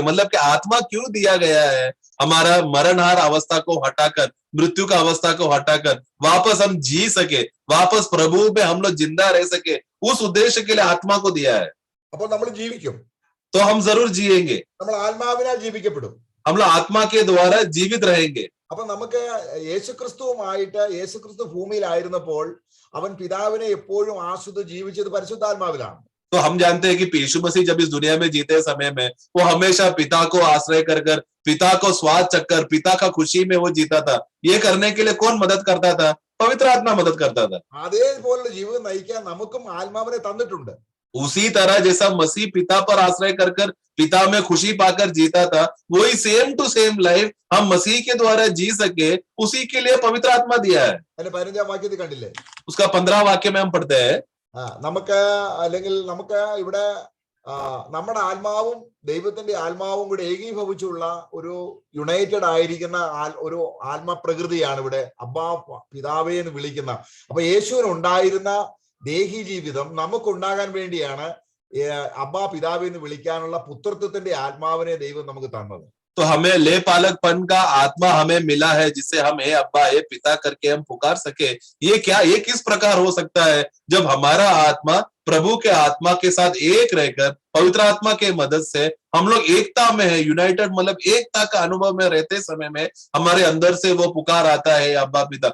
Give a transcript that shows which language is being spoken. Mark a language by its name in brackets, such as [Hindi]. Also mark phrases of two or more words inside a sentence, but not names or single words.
[Hindi] मतलब कि आत्मा क्यों दिया गया है, हमारा मरणहार अवस्था को हटाकर, मृत्यु का अवस्था को हटाकर वापस हम जी सके, वापस प्रभु में हम लोग जिंदा रह सके, उस उद्देश्य के लिए आत्मा को दिया है. [Malayalam] അപ്പോൾ നമ്മൾ ജീവിക്കും, [Hindi] तो हम जरूर जिएंगे, [Malayalam] നമ്മൾ ആത്മാവിനാൽ ജീവിക്കപ്പെടും. [Hindi] हम लोग आत्मा के द्वारा जीवित रहेंगे. [Malayalam] അപ്പൊ നമുക്ക് യേശുക്രിസ്തുവുമായിട്ട്, യേശുക്രിസ്തു ഭൂമിയിലായിരുന്നപ്പോൾ അവൻ പിതാവിനെ എപ്പോഴും ആശ്രിത ജീവിച്ചത് പരിശുദ്ധാത്മാവിലാണ്. [Hindi] तो हम जानते हैं कि यीशु मसीह जब इस दुनिया में जीते समय में वो हमेशा पिता को आश्रय कर पिता को स्वाद चक्कर, पिता का खुशी में वो जीता था. ये करने के लिए कौन मदद करता था? पवित्र आत्मा मदद करता था. [Malayalam] അതേപോലുള്ള ജീവിതം നയിക്കാൻ നമുക്കും ആത്മാവിനെ തന്നിട്ടുണ്ട്. [Hindi] उसी तरह जैसा मसीह पिता पर आश्रय कर पिता में खुशी पाकर जीता था, वही [English] same to same life [Hindi] हम मसीह के द्वारा जी सके, उसी के लिए पवित्र आत्मा दिया है. [Malayalam] അതിന്റെ 15ാം വാക്യത്തിൽ കണ്ടില്ലേ, [Hindi] उसका 15वां वाक्य में हम पढ़ते हैं, [Malayalam] നമുക്ക് അല്ലെങ്കിൽ നമുക്ക് ഇവിടെ നമ്മുടെ ആത്മാവും ദൈവത്തിന്റെ ആത്മാവും കൂടെ ഏകീഭവിച്ചുള്ള ഒരു യുണൈറ്റഡ് ആയിരിക്കുന്ന ഒരു ആത്മപ്രകൃതിയാണ് ഇവിടെ അബ്ബാ പിതാവേ എന്ന് വിളിക്കുന്ന. അപ്പൊ യേശുവിന് ഉണ്ടായിരുന്ന ദേഹി ജീവിതം നമുക്കുണ്ടാകാൻ വേണ്ടിയാണ് അബ്ബാ പിതാവേ എന്ന് വിളിക്കാനുള്ള പുത്രത്വത്തിന്റെ ആത്മാവിനെ ദൈവം നമുക്ക് തന്നത്. [Hindi] तो हमें ले पालकपन का आत्मा हमें मिला है, जिससे हम हे अब्बा हे पिता करके हम पुकार सके. ये किस प्रकार हो सकता है जब हमारा आत्मा प्रभु के आत्मा के साथ एक रहकर पवित्र आत्मा के मदद से हम लोग एकता में है, यूनाइटेड, मतलब एकता का अनुभव में रहते समय में हमारे अंदर से वो पुकार आता है अब्बा पिता.